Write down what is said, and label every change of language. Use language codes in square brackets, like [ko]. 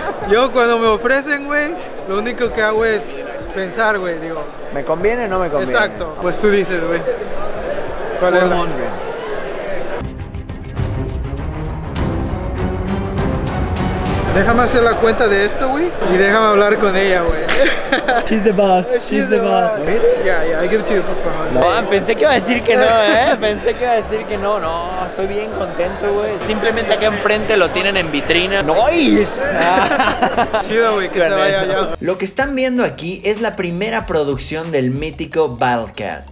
[es] Yo cuando me ofrecen, güey, lo único que hago es pensar, güey, digo. ¿Me conviene o no me conviene? Exacto. Pues tú dices, güey. ¿Cuál es la? 400. Déjame hacer la cuenta de esto, güey, y déjame hablar con ella, güey. [en] She's the boss, she's the boss. Yeah, I give it to you for 400. [es] No, pensé que iba a decir que no, Pensé que iba a decir que no. No, estoy bien contento, güey. Simplemente acá enfrente lo tienen en vitrina. ¡Nice! Chido, güey, que se vaya allá. Lo que están viendo aquí es la primera producción del mítico Battle Cat.